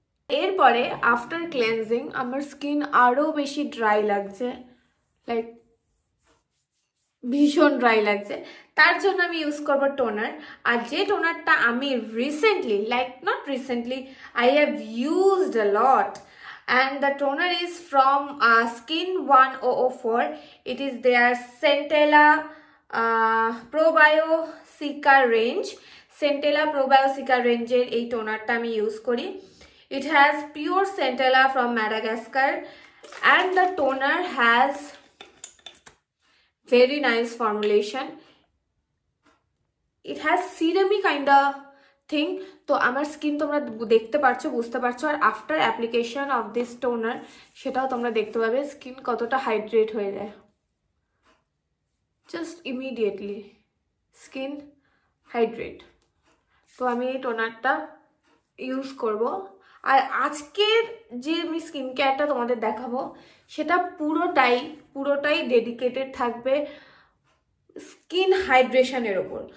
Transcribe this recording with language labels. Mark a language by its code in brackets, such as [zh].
[bn] এরপরে after cleansing আমার skin আরও বেশি ড্রাই লাগছে, লাইক ভীষণ ড্রাই লাগছে। তার জন্য আমি ইউজ করবো টোনার। আর যে টোনারটা আমি recently, like not recently, I have used a lot, [en] and the toner is from Skin 1004. It is their Centella Probiotica range. [bn] Centella Probiotica range এর এই টোনারটা আমি ইউজ করি। [en] It has pure Centella from Madagascar and the toner has very nice formulation. It has serum-y kind of thing. [bn] তো আমার skin তোমরা দেখতে পারছো, বুঝতে পারছো, আর after application of this toner সেটাও তোমরা দেখতে পাবে স্কিন কতটা হাইড্রেট হয়ে যায়। Just immediately skin hydrate. তো আমি এই টোনারটা ইউজ করব। আর আজকের যে আমি স্কিন কেয়ারটা তোমাদের দেখাবো সেটা পুরোটাই ডেডিকেটেড থাকবে স্কিন হাইড্রেশনের ওপর।